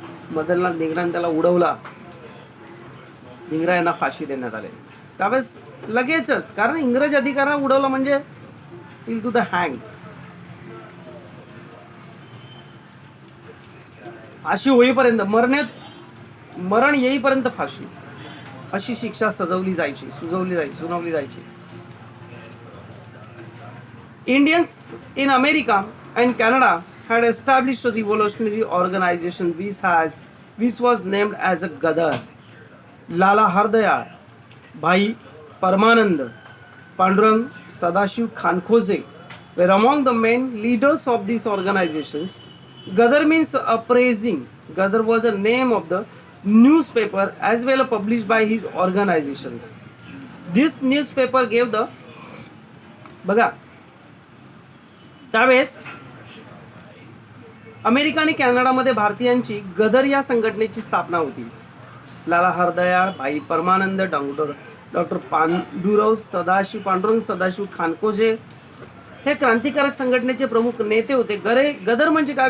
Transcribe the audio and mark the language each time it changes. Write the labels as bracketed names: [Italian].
[Marathi] मदनलाल धिंग्राने त्याला उडवला. धिंग्रा यांना फाशी देण्यात आले त्यावेळेस लगेचच, कारण इंग्रज अधिकाऱ्यांना उडवलं म्हणजे [English] Till to the hang. [Marathi] फाशी होईपर्यंत मरण येईपर्यंत फाशी अशी शिक्षा सुनावली जायची. [English] Indians in America and Canada had established a revolutionary organization which was named as a Gadar. Lala Hardayal, Bhai Parmanand, Pandurang Sadashiv Khankhose were among the main leaders of these organizations. Gadar means appraising. Gadar was a name of the newspaper as well published by his organizations. This newspaper gave the [Marathi] बघा त्यावेळेस America आणि कॅनडामध्ये भारतीयांची गदर या संघटनेची स्थापना होती. लाला हरदयाळ, भाई परमानंद, डॉक्टर पांडुरंग सदाशिव खानकोजे हे क्रांतिकारक संघटनेचे प्रमुख नेते होते. गदर म्हणजे काय?